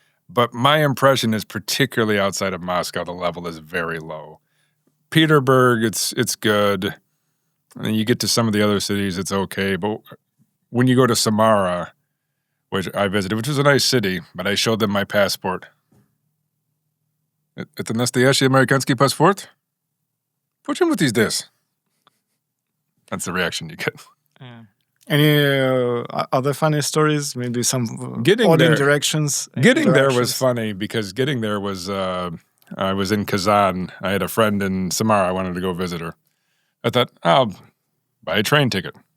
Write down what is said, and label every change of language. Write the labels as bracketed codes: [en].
[en] But my impression is, particularly outside of Moscow, the level is very low. Petersburg, it's good. And you get to some of the other cities, it's okay. But when you go to Samara, which I visited, which was a nice city, but I showed them my passport. [ru] Это настоящий американский паспорт? Почему ты здесь? [en] That's the reaction you get. Yeah. Any other funny stories? Maybe some interactions? Getting there was funny because getting there was, I was in Kazan. I had a friend in Samara. I wanted to go visit her. I thought, I'll buy a train ticket.